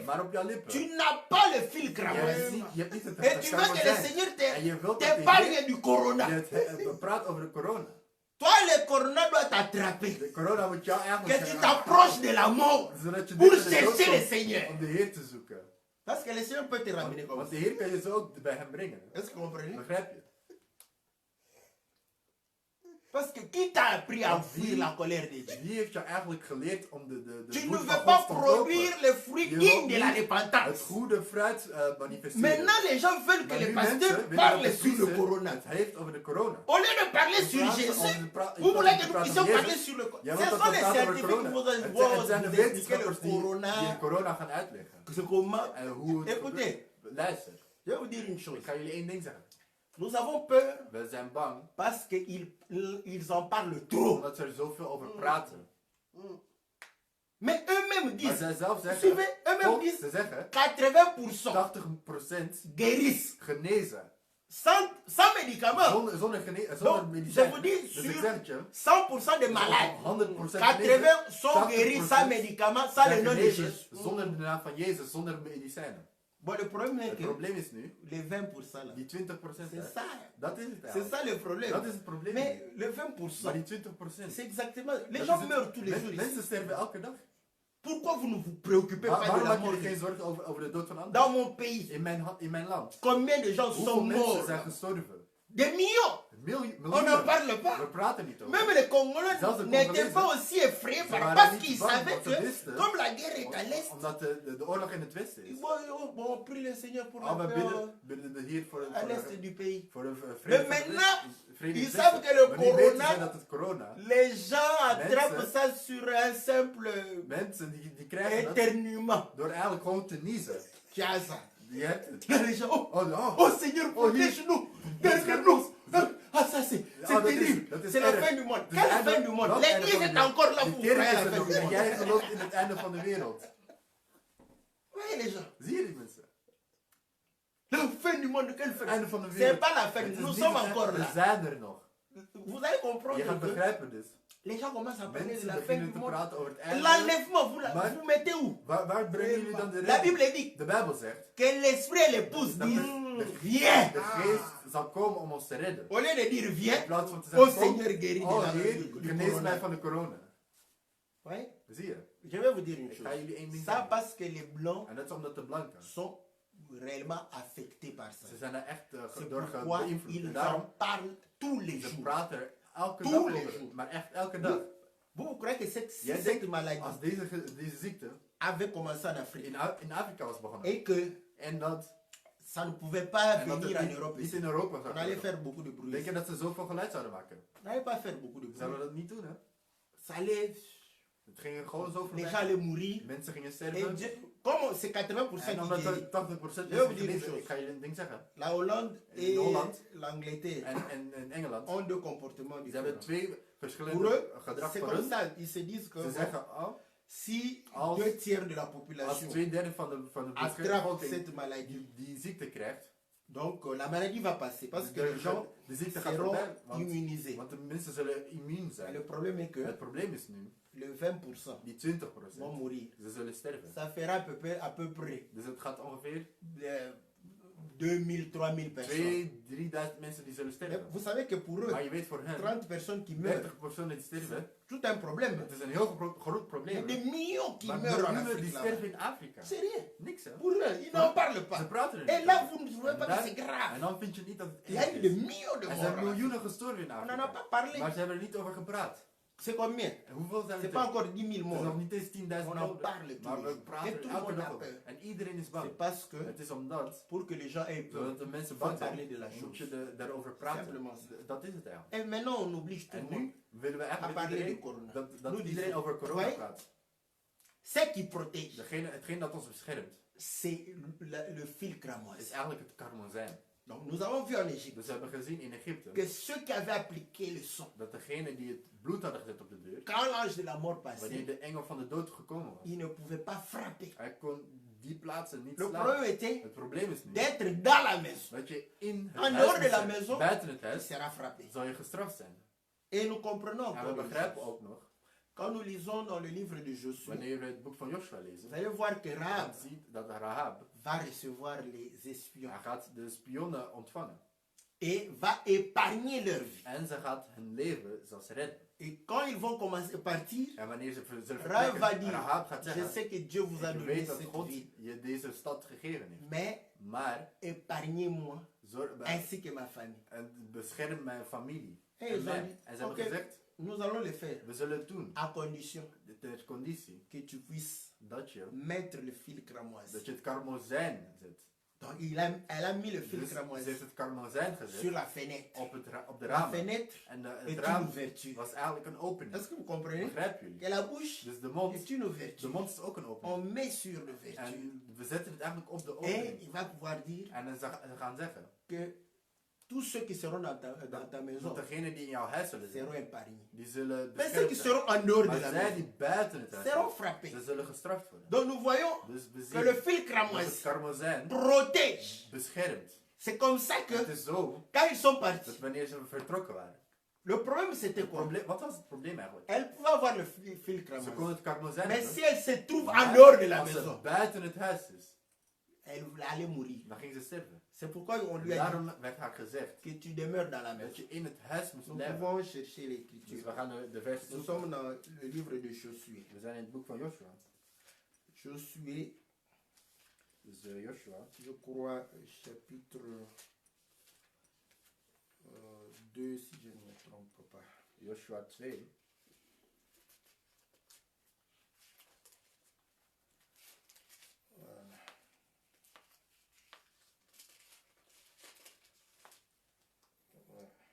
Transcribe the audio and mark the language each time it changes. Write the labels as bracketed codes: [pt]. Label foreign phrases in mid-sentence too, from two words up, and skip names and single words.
[nl] Maar op jouw lippen, [fr] tu n'as pas le fil [nl] je [fr] cramoisi. [nl] hebt niet het [fr] Et tu veux que le [nl] karmozijn. [fr] Seigneur [nl] En je wilt dat de [fr] t'épargne du [nl] Heer [fr] corona. [nl] je praat over de corona. [fr] Toi, le corona doit t'attraper. [nl] De corona moet jou [fr] Que [nl] eigenlijk [fr] tu t'approches de la mort [nl] zodat je [fr] pour [nl] dichter bij de dood [fr] chercher le [nl] komt [fr] Seigneur. [nl] om de Heer te zoeken. [fr] Parce que le Seigneur peut te ramener comme [nl] Want [fr] ça. [nl] de Heer kan je zo ook bij hem brengen. [fr] Est-ce que vous comprenez? [nl] Begrijp je? [fr] Parce que qui t'a appris à [nl] Want [fr] fuir la colère de Dieu? [nl] Wie heeft jou eigenlijk geleerd om de [fr] Tu ne [nl] woede [fr] veux [nl] van [fr] pas [nl] God te ontlopen? [fr] produire le fruit [nl] Je [fr] digne [nl] wilt [fr] de la [nl] niet het [fr] repentance. [nl] goede fruit manifesteren. [fr] Maintenant, les gens veulent que [nl] Maar [fr] le [nl] nu [fr] pasteur [nl] mensen willen [fr] parle [nl] dat de [fr] sur le [nl] priester [fr] corona. [nl] het heeft over de corona. [fr] Au lieu de parler [nl] In [fr] sur [nl] plaats [fr] Jésus, [nl] van in plaats [fr] vous voulez [nl] van [fr] que [nl] te [fr] nous [nl] praten [fr] puissions [nl] over [fr] parler [nl] Jezus, [fr] sur le corona. [nl] jij [fr] Ce [nl] wilt dat [fr] sont [nl] we [fr] les [nl] praten over [fr] scientifiques qui [nl] corona. [fr] vont [nl] Het zijn de [fr] vous expliquer le [nl] wetenschappers die [fr] corona. [nl] de corona gaan uitleggen. [fr] C'est comment? [nl] En hoe het [fr] Écoutez, [nl] gebeurt. Luister, [fr] je vais vous dire une chose. [nl] ik ga jullie één ding zeggen. [fr] Nous avons peur [nl] We zijn bang [fr] parce qu'ils en parlent trop. [nl] omdat ze er zoveel over praten. [fr] Mais eux-mêmes [nl] Maar [fr] disent, [nl] zij zelf zeggen, [fr] suivez, eux-mêmes [nl] volgens [fr] disent [nl] ze zeggen, [fr] 80% [nl] 80% [fr] guérissent [nl] genezen. [fr] sans médicaments. [nl] Zonder [fr] Donc, [nl] medicijn. [fr] je vous dis, [nl] Dus [fr] sur [nl] ik zeg het je, [fr] 100% des malades, [nl] 100% [fr] 80 sont [nl] 80% [fr] guéris sans médicaments, sans le [nl] zijn [fr] nom de [nl] genezen [fr] Jésus. [nl] zonder de naam van Jezus, zonder medicijnen. [fr] Bon, le problème est [nl] Het [fr] que [nl] probleem is nu, [fr] les 20% là, [nl] die 20%. [fr] c'est [nl] hè, [fr] ça. [nl] Dat is het [fr] C'est [nl] eigenlijk. [fr] ça le problème. [nl] Dat is het probleem. [fr] Mais [nl] nu. [fr] le [nl] Maar [fr] 20%, [nl] die 20%. [fr] c'est exactement. Les [nl] dat [fr] gens [nl] is het. [fr] meurent tous les jours. [nl] Mensen [fr] Ici. [nl] sterven elke dag. [fr] Pourquoi vous ne vous préoccupez pas de [nl] Waarom [fr] la [nl] maak [fr] mort [nl] je je [fr] des [nl] geen zorgen over de dood van anderen? [fr] Dans mon pays, [nl] In mijn land. [fr] combien de gens [nl] Hoeveel [fr] sont [nl] mensen [fr] morts? [nl] zijn gestorven? [fr] Des millions. [nl] Miljoenen. [fr] On n'en parle [nl] We [fr] pas. [nl] praten niet over. [fr] Même les Congolais [nl] Zelfs de [fr] n'étaient [nl] Congolese. [fr] pas aussi effrayés [nl] Ze [fr] par [nl] waren [fr] parce [nl] niet [fr] qu'ils [nl] bang, [fr] savaient [nl] want ze [fr] que [nl] wisten. [fr] comme la guerre est à l'est, [nl] Omdat de oorlog in het westen is. [fr] bon, on prie le Seigneur pour la [nl] We [fr] paix [nl] bidden de Heer voor [fr] à l'est du pays. [nl] voor de [fr] Mais [nl] vrede. [fr] maintenant, [nl] vrede in [fr] ils [nl] het [fr] savent [nl] westen. [fr] que le [nl] Maar nu weten [fr] corona- [nl] zij dat het corona. [fr] Les gens attrapent [nl] Mensen- [fr] ça sur un simple [nl] Mensen die krijgen dat [fr] éternuement. [nl] door eigenlijk gewoon te niezen. [fr] Tu as ça. [nl] Je hebt het. [fr] Les gens, oh Seigneur, [nl] Oh, hier. [fr] protège-nous, derrière-nous. Ah, ça c'est [nl] dat is- [fr] terrible. [nl] dat is [fr] C'est la [nl] erg. [fr] fin du monde. [nl] Het is [fr] Quelle [nl] einde- [fr] fin du monde? [nl] welk einde [fr] L'église [nl] van de [fr] est [nl] wereld? [fr] encore là [nl] De [fr] pour [nl] kerk [fr] croire à [nl] is [fr] la [nl] er [fr] fin [nl] nog [fr] du [nl] en [fr] monde. [nl] jij gelooft in het einde van de wereld. [fr] Voyez les gens. [nl] Zie je die mensen? [fr] La fin du monde, quelle fin? [nl] Het einde van de [fr] C'est [nl] wereld. [fr] pas la fin. [nl] Het is [fr] Nous [nl] niet [fr] sommes [nl] het [fr] encore [nl] einde. [fr] là. [nl] We zijn er nog. [fr] Vous allez comprendre [nl] Je gaat [fr] que [nl] begrijpen dus. [fr] les gens commencent à parler de [nl] Mensen [fr] la fin [nl] beginnen [fr] du [nl] te [fr] monde. [nl] praten over het einde. [fr] L'enlèvement, [nl] Maar- [fr] vous mettez où? [nl] Waar brengen jullie dan de [fr] La [nl] reden? [fr] Bible dit [nl] De Bijbel zegt, [fr] que l'esprit et l'épouse [nl] Dat [fr] disent [nl] de- [fr] viens. [nl] de geest zal komen om ons te redden. [fr] Au lieu de dire [nl] In [fr] viens, [nl] plaats van te [fr] oh [nl] zeggen, kom, [fr] Seigneur guéris de [nl] oh [fr] la [nl] Heer, [fr] du [nl] genees mij [fr] corona. [nl] van de corona. [fr] Ouais. [nl] Zie je? [fr] Je vais vous dire une [nl] Ik [fr] chose. [nl] ga jullie één ding [fr] Ça [nl] zeggen. [fr] parce que les blancs [nl] En dat is omdat de blanken, [fr] sont réellement affectés par ça. [nl] ze zijn er echt [fr] C'est [nl] door [fr] pourquoi [nl] beïnvloed. En [fr] ils [nl] daarom, [fr] en parlent tous les [nl] ze [fr] jours. [nl] praten er elke [fr] Tous [nl] dag [fr] les [nl] over. [fr] jours. [nl] Maar echt elke dag. [fr] Vous croyez que cette [nl] Jij [fr] cette [nl] denkt, [fr] maladie [nl] als deze ziekte [fr] avait commencé en Afrique [nl] in Afrika was begonnen. [fr] et que [nl] En dat, [fr] ça ne pouvait pas [nl] en dat [fr] venir [nl] het [fr] en [nl] niet, [fr] Europe [nl] niet [fr] ici. [nl] in Europa [fr] On [nl] zou [fr] allait [nl] komen. [fr] faire beaucoup de bruit. [nl] Denk [fr] ici. [nl] je dat ze zoveel geluid zouden maken? [fr] On n'allait pas faire beaucoup de [nl] Ze [fr] bruit. [nl] zouden dat niet doen, hè? [fr] Ça allait, [nl] Het ging gewoon zo [fr] les [nl] voorbij. [fr] gens allaient mourir. [nl] Mensen gingen [fr] Et [nl] sterven. [fr] comme c'est 80% [nl] En [fr] qui [nl] omdat [fr] guérit, [nl] er 80% [fr] Je vais vous [nl] mensen [fr] dire une [nl] genezen, [fr] chose. [nl] ik ga je een ding zeggen. [fr] la Hollande [nl] In [fr] et [nl] Holland. [fr] l'Angleterre [nl] En Engeland, [fr] ont deux comportements [nl] ze hebben [fr] différents. [nl] twee [fr] Pour [nl] verschillende [fr] eux, c'est [nl] gedragsvormen. [fr] comme ça. Ils se disent que [nl] Ze zeggen, oh, [fr] si [nl] Als- [fr] 2/3 de la [nl] als [fr] population [nl] 2/3 van de [fr] attrape [nl] bevolking [fr] cette maladie, [nl] die ziekte krijgt, [fr] donc la maladie va passer parce que [nl] de, [fr] les gens [nl] de ziekte gaat [fr] seront [nl] voorbij. [fr] immunisés. [nl] Want de mensen zullen immuun [fr] Et le [nl] zijn. [fr] problème est que [nl] Het probleem is nu, [fr] le 20% [nl] die 20%, [fr] vont mourir. [nl] ze zullen sterven. [fr] Ça fera à peu près [nl] Dus het gaat ongeveer [fr] 2000, 3000 personnes. [nl] 2.000-3.000 mensen die zullen [fr] Mais [nl] sterven. [fr] vous savez que pour eux, [nl] Maar je weet voor hen, [fr] 30 personnes qui meurent, [nl] 30 personen die sterven, [fr] tout un problème. [nl] het is een heel groot [fr] Il y a [nl] probleem. [fr] des millions qui [nl] Maar [fr] meurent en [nl] miljoenen die [fr] Afrique. là-bas. [nl] sterven in Afrika. [fr] C'est rien. [nl] Niks hè. [fr] Pour eux, ils n'en parlent [nl] Ze [fr] pas. [nl] praten er [fr] Et [nl] niet [fr] là, [nl] over. [fr] vous ne trouvez [nl] En [fr] pas [nl] dan- [fr] que c'est grave. [nl] En dan vind je niet dat het [fr] Il y a [nl] erg [fr] eu des [nl] is. [fr] millions de [nl] Er [fr] morts. [nl] zijn miljoenen gestorven in [fr] On n'en a [nl] Afrika. [fr] pas parlé. [nl] Maar ze hebben er niet over gepraat. [fr] C'est combien? [nl] En hoeveel zijn [fr] C'est [nl] het [fr] pas [nl] er? [fr] encore 10 000 [nl] Het is nog [fr] morts. [nl] niet eens 10.000 [fr] On en [nl] doden. [fr] parle tous [nl] Maar [fr] les [nl] we [fr] jours. [nl] praten [fr] Et [nl] er [fr] tout le [nl] elke [fr] monde [nl] dag [fr] a [nl] over. [fr] peur. [nl] En iedereen is bang. [fr] C'est parce que, [nl] Het is omdat, [fr] pour que les gens aient peur, [nl] zodat de mensen [fr] il faut [nl] bang [fr] parler [nl] zijn, [fr] de la [nl] moet [fr] chose. [nl] je daarover praten. [fr] Simplement ça. [nl] Dat is het eigenlijk. [fr] Et maintenant, on oblige tout [nl] En [fr] le monde. [nl] nu willen we [fr] à [nl] eigenlijk [fr] parler [nl] iedereen, [fr] de corona. [nl] dat [fr] Nous [nl] iedereen [fr] disons, [nl] over corona [fr] ouais. [nl] praat. [fr] Ce qui protège, [nl] Hetgeen dat ons beschermt, [fr] c'est le fil cramoisi. [nl] is eigenlijk het karmozijn. [fr] Donc, nous avons vu en Égypte [nl] Dus we hebben gezien in Egypte, [fr] que ceux qui avaient appliqué le sang, [nl] dat degene die het bloed hadden gezet op de deur, [fr] quand l'ange de la mort [nl] wanneer [fr] passait, [nl] de engel van de dood gekomen was, [fr] ils ne pouvaient pas frapper. [nl] hij kon die plaatsen niet [fr] Le [nl] slaan. [fr] problème était [nl] Het probleem is nu, [fr] d'être dans la maison. [nl] dat je in het [fr] En [nl] huis [fr] dehors de [nl] moet [fr] la [nl] zijn. [fr] maison, [nl] Buiten het [fr] Il [nl] huis [fr] sera frappé. [nl] zal je gestraft zijn. [fr] Et nous comprenons [nl] En we [fr] encore une [nl] begrijpen [fr] chose. [nl] ook nog, [fr] Quand nous lisons dans le livre de Josué, [nl] wanneer we het boek van Joshua [fr] vous [nl] lezen, [fr] allez voir que Rahab [nl] dan ziet dat Rahab, [fr] va recevoir les espions [nl] hij gaat de spionnen ontvangen. [fr] et va épargner leur vie. [nl] En ze gaat hun leven zelfs redden. [fr] Et quand ils vont commencer à partir, [nl] En wanneer ze zullen [fr] Rahab va [nl] vertrekken, [fr] dire, [nl] Rahab gaat [fr] je [nl] zeggen, [fr] sais que Dieu vous a [nl] ik [fr] donné [nl] weet dat [fr] cette [nl] God [fr] vie, [nl] je deze stad gegeven heeft. [fr] mais [nl] Maar [fr] épargnez-moi [nl] zorg, [fr] ainsi que ma famille. [nl] en bescherm mijn familie. [fr] En [nl] En [fr] ils [nl] mij. [fr] ont dit, [nl] En ze hebben [fr] ok, [nl] gezegd, [fr] nous allons le faire [nl] we zullen het doen. [fr] à condition [nl] Ter conditie [fr] que tu puisses [nl] dat je, [fr] mettre le fil cramoisi. [nl] dat je het karmozijn zet. [fr] Donc elle a mis le fil [nl] Dus ze [fr] cramoisi [nl] heeft het karmozijn [fr] sur [nl] gezet [fr] la fênêtre. [nl] op de [fr] La [nl] ramen. [fr] fenêtre [nl] En het [fr] est une [nl] raam [fr] ouverture. [nl] was eigenlijk een opening. [fr] Est-ce que vous comprenez? [nl] Begrijpen jullie? [fr] Que la bouche [nl] Dus de mond, [fr] est une ouverture. [nl] de mond is ook een opening. [fr] On met sur l'ouverture. [nl] En we zetten het eigenlijk op de [fr] Et [nl] opening. [fr] il va pouvoir dire [nl] En ze gaan zeggen, [fr] que tous ceux qui seront dans ta maison [nl] Want degenen die in jouw huis zullen [fr] seront [nl] zijn, [fr] épargnés. [nl] die zullen [fr] Mais ceux qui [nl] beschermd zijn. [fr] seront en dehors de [nl] Maar [fr] la [nl] zij [fr] maison [nl] die buiten het huis [fr] seront [nl] zijn, [fr] frappés. [nl] ze zullen gestraft worden. [fr] Donc nous voyons [nl] Dus we [fr] que le [nl] zien [fr] fil [nl] dat het [fr] cramoisi [nl] karmozijn [fr] protège. [nl] beschermt. [fr] C'est comme ça [nl] Het [fr] que [nl] is zo [fr] quand ils sont partis, [nl] dat wanneer ze vertrokken waren. [fr] le problème c'était quoi? [nl] Wat was het probleem eigenlijk? [fr] Elle pouvait avoir le fil [nl] Ze [fr] cramoisi. [nl] kon het karmozijn [fr] Mais [nl] hebben, [fr] si elle se trouve [nl] maar [fr] en dehors de la [nl] als ze [fr] maison, [nl] buiten het huis is, [fr] elle allait mourir. [nl] dan ging ze sterven. [fr] C'est pourquoi on lui a dit [nl] Daarom werd haar gezegd [fr] que tu demeures dans la [nl] dat [fr] maison. [nl] je in het huis moest [fr] Nous [nl] blijven. [fr] pouvons chercher [nl] Dus [fr] l'écriture. [nl] we gaan de vers [fr] Nous [nl] zoeken. [fr] sommes dans le livre de Josué. [nl] We zijn in het boek van Joshua. [fr] Josué, [nl] Dus Joshua, [fr] je crois, chapitre 2, si je ne me trompe pas. [nl] Joshua 2. [fr] Voilà. Ouais.